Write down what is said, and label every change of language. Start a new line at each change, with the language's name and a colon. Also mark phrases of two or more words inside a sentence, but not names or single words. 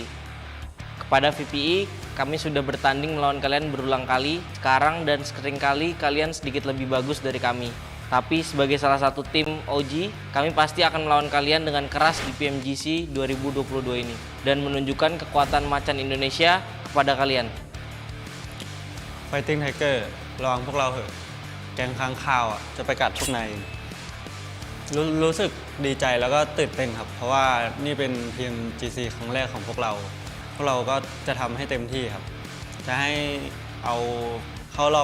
Indonesian: Kepada VPE, kami sudah bertanding melawan kalian berulang kali. Sekarang dan seringkali kalian sedikit lebih bagus dari kami. Tapi sebagai salah satu tim OG, kami pasti akan melawan kalian dengan keras di PMGC 2022 ini. Dan menunjukkan kekuatan macan Indonesia kepada kalian.
English: Fighting Tiger
Thai: ระวังพวกเราเหอะแก๊งค้างคาวจะไปกัดพวกนายรู้สึกดีใจแล้วก็ตื่นเต้นครับเพราะว่านี่เป็น PMGC ครั้งแรกของพวกเราก็จะทำให้เต็มที่ครับจะให้เอาเข้ารอบ